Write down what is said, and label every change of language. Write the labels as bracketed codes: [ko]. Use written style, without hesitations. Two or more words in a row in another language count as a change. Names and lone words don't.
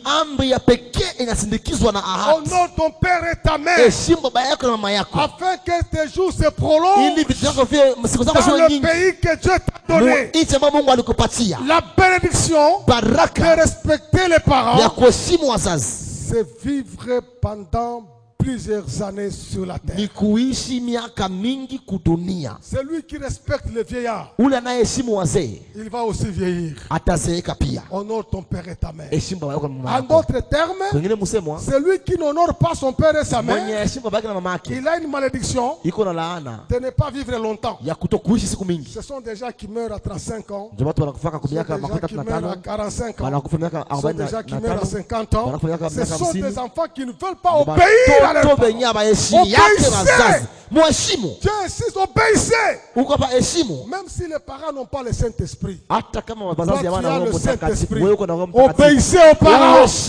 [fr] Honore ton père et ta mère, afin que tes jours se prolongent dans le pays que Dieu t'a donné. La bénédiction de respecter les parents, c'est vivre pendant plusieurs années sur la terre. [sw] Ni kuishi miaka mingi kudunia. [fr] Celui qui respecte les vieillards, [sw] ule anayeheshimu wazee, [fr] il va aussi vieillir. [sw] Atazeeka pia. [fr] Honore ton père et ta mère. [sw] Heshimu baba yako na mama yako. [fr] En d'autres termes, celui qui n'honore pas son père et sa mère, [sw] mwenye heshimu baba yake na mama yake, [fr] il a une malédiction [sw] iko na laana [fr] de ne pas vivre longtemps. [sw] ya kutokuishi siku mingi. [fr] Ce sont des gens qui meurent à 35 ans. [sw] Ndio watu wanakufaka kwa miaka [fr] 35 à 45 ans. [sw] Wanakufa miaka 40 na 50 ans. [fr] Ce sont des enfants qui ne veulent pas obéir à leurs parents. Dieu insiste, obéissez. Même si les parents n'ont pas le Saint-Esprit, obéissez aux parents.